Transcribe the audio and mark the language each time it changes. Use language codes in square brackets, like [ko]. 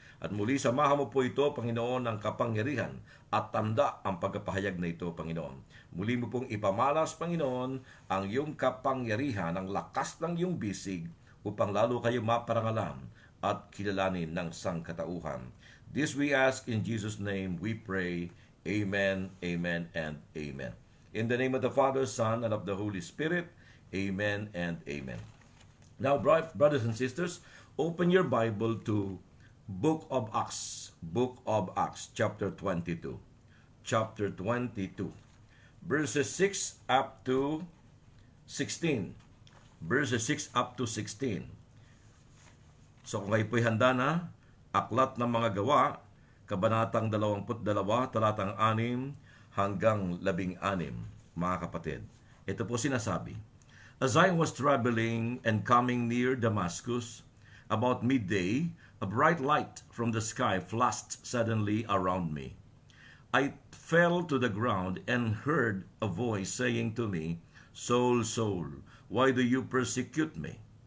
[tl] At muli, samahan mo po ito, Panginoon, ng kapangyarihan at tanda ang pagkapahayag na ito, Panginoon. Muli mo pong ipamalas, Panginoon, ang iyong kapangyarihan, ang lakas ng iyong bisig, upang lalo kayo maparangalan at kilalanin ng sangkatauhan. [en] This we ask in Jesus' name, we pray. Amen, amen, and amen. In the name of the Father, Son, and of the Holy Spirit, amen and amen. Now, brothers and sisters, open your Bible to Book of Acts, chapter 22. Chapter 22, verses 6 up to 16. Verses 6 up to 16. [tl] So kung kayo po'y handa na, Aklat ng Mga Gawa, Kabanatang 22, talatang 6 hanggang 16, mga kapatid. Ito po sinasabi, [en] As I was traveling and coming near Damascus, about midday, a bright light from the sky flashed suddenly around me. I fell to the ground and heard a voice saying to me, Saul, Saul, why do you persecute me?